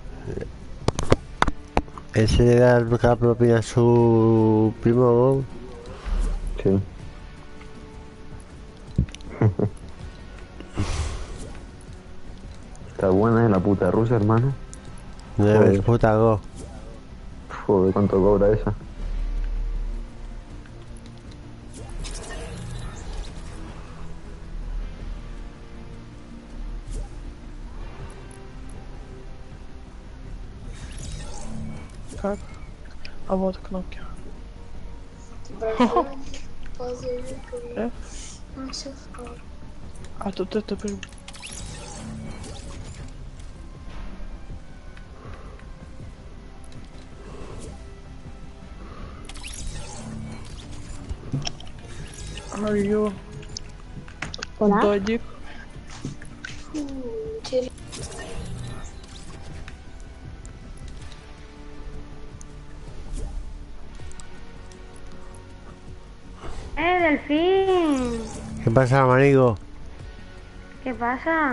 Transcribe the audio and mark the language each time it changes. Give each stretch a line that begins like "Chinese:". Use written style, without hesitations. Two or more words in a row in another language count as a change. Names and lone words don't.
Spanish: Ese le da la propina a su primo, go. Sí. Está buena, la puta rusa, hermano. No debes, puta, go. Joder, ¿cuánto cobra esa?
Russian: Как? А вот кнопки. А тут это прям... Алло. Додик.
Spanish: Delfín. ¿Qué pasa, manigo? ¿Qué pasa?